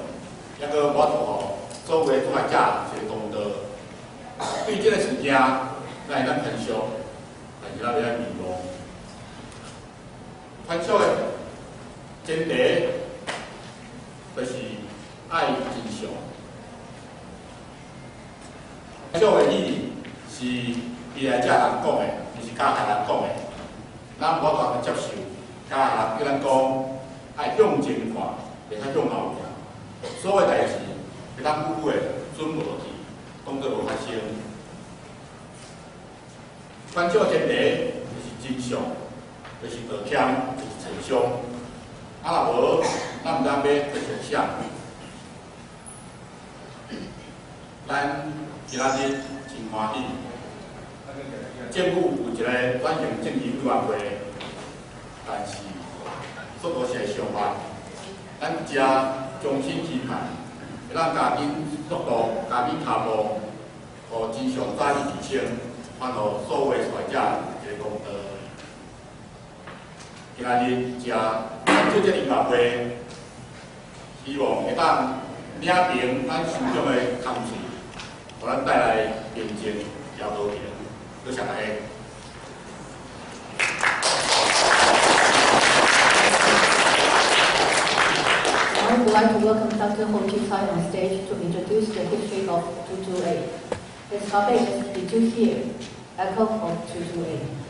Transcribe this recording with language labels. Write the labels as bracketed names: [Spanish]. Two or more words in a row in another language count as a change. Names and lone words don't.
[Min Nan Chinese] 抑個我同所有的創業者一個公道，對這個事件，咱會當分析，但是咱袂當迷茫。分析的前提就是愛真相。分析的意義是未來者人講的，毋是加害人講的。咱無法度接受加害人對咱講，愛向前看，袂使向後看。所有代志會當久久的準無去，當作無發生。分析前提就是真相，就是道歉，就是真相。啊，若無，咱毋通要做成啥？咱今仔日真歡喜，政府有一個轉型正義委員會，但是所多是想法，咱遮。衷心期盼，會讓加緊速度、加緊腳步，互真相早日釐清，還予所有的受害者一個公道。今仔日这做这音乐会，希望会当领平咱心中的空气，给咱带来平静也和平。多谢大家。 [English] Now we would like to welcome Dr. Chie Tsai on stage to introduce the history of 228. His topic is "Did you hear? Echo of 228."